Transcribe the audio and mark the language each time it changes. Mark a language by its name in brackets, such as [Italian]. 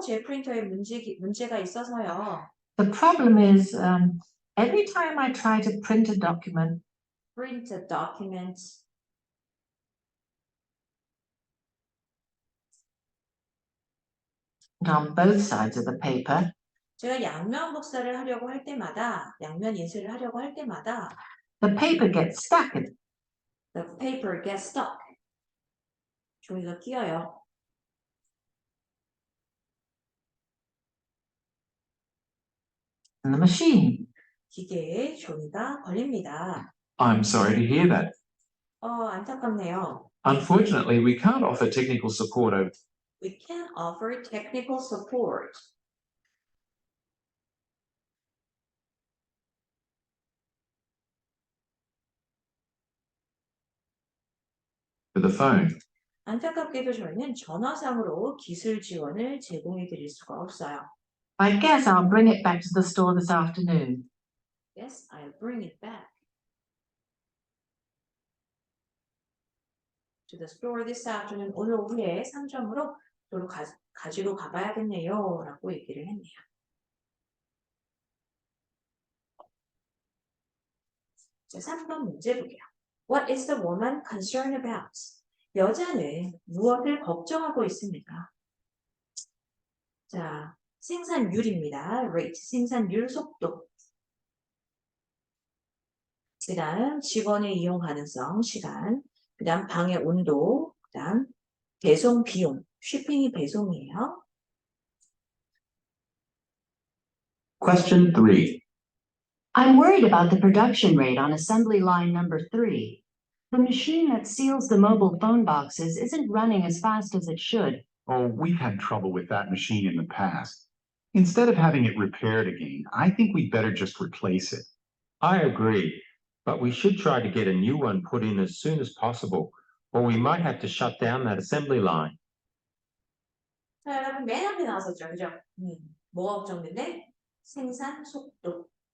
[Korean] 제 프린터에 문제가 있어서요. [English] The problem is, every time I try to print a document Print a document. on both sides of the paper, [Korean] 제가 양면 복사를 하려고 할 때마다, 양면 인쇄를 하려고 할 때마다 [English] the paper gets stuck in the paper gets stuck. [Korean] 종이가 끼어요. [English] the machine. [Korean] 기계에 종이가 걸립니다. [English] I'm sorry to hear that. [Korean] 안타깝네요. [English] Unfortunately, we can't offer technical support over. We can offer technical support. The phone. [Korean] 안타깝게도 저희는 전화상으로 기술 지원을 제공해 드릴 수가 없어요. [English] I guess I'll bring it back to the store this afternoon. Yes, I'll bring it back to the store this afternoon. [Korean] 오늘 오후에 상점으로 가지고 가봐야겠네요. 라고 얘기를 했네요. 자, 3번 문제 볼게요. [English] What is the woman concerned about? [Korean] 여자는 무엇을 걱정하고 있습니까? 자, 생산율입니다. rate, 생산율 속도. 그 다음 직원의 이용 가능성, 시간. 그 다음 방의 온도. 그 다음 배송 비용. 쉬핑이 배송이에요. [English] Question 3. I'm worried about the production rate on assembly line number 3. The machine that seals the mobile phone boxes isn't running as fast as it should. Oh, we've had trouble with that machine in the past. Instead of having it repaired again, I think we'd better just replace it. I agree, but we should try to get a new one put in as soon as possible, or we might have to shut down that assembly line. [Korean] 자, 여러분 맨 앞에 나왔었죠, 그죠? 뭐가 걱정된대? 생산 속도.